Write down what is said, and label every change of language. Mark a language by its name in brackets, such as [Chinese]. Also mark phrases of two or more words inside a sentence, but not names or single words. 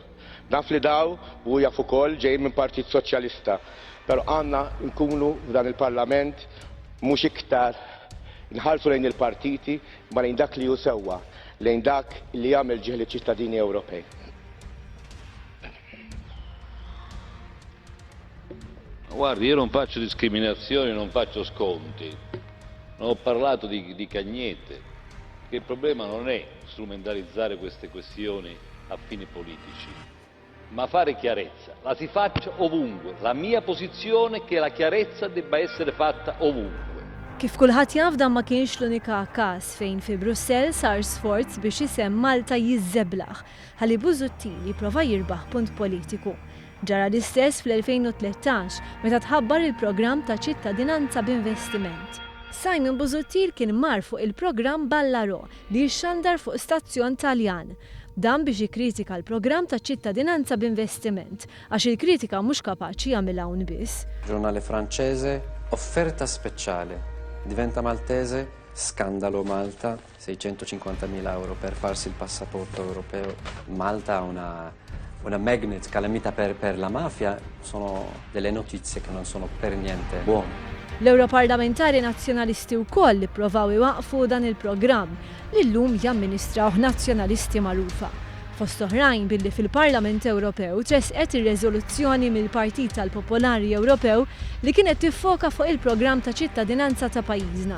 [Maltese] Naf li daw u jaf ukoll ġej minn Partit Soċjalista, però għandna nkunu f'dan il-Parlament mhux iktar nħarsu lejn il-partiti ma lejn dak li hu sewwa, lejn dak li jagħmel ġieħ liċ-ċittadini Ewropej. [Italian] Guardi, io non faccio discriminazioni, non faccio sconti, non ho parlato di cagnette, perché il problema non è strumentalizzare queste questioni a fini politici, ma fare chiarezza. La si faccia ovunque, la mia posizione è che la chiarezza debba essere fatta ovunque. [Maltese] Kif kulħadd jaf dan ma kienx l-unika każ fejn fi Brussell sar sforz biex isem Malta jiżżeblaħ ħalli Busuttil jipprova jirbaħ punt politiku. Ġara l-istess fl-2013 meta tħabbar il-programm ta' ċittadinanza b'investiment. Simon Busuttil kien mar fuq il-programm Ballaro li jxandar fuq stazzjon Taljan. Dan biex jikkritika l-programm ta' ċittadinanza b'investiment għax il-kritika mhux kapaċi jagħmilha hawn biss. [Italian] Giornale francese, offerta speciale. Diventa maltese, scandalo Malta, 650.000 euro per farsi il passaporto europeo. Malta ha una magnet calamita per la mafia, sono delle notizie che non sono per niente buone. [Maltese] L-Europarlamentari nazzjonalisti wkoll ippruvaw iwaqfu dan il-programm li llum jamministraw nazzjonalisti magħrufa. Fost oħrajn billi fil-Parlament Ewropew tresqet ir-reżoluzzjoni mill-Partit tal-Popolari Ewropew li kienet tiffoka fuq il-programm ta' ċittadinanza ta' pajjiżna.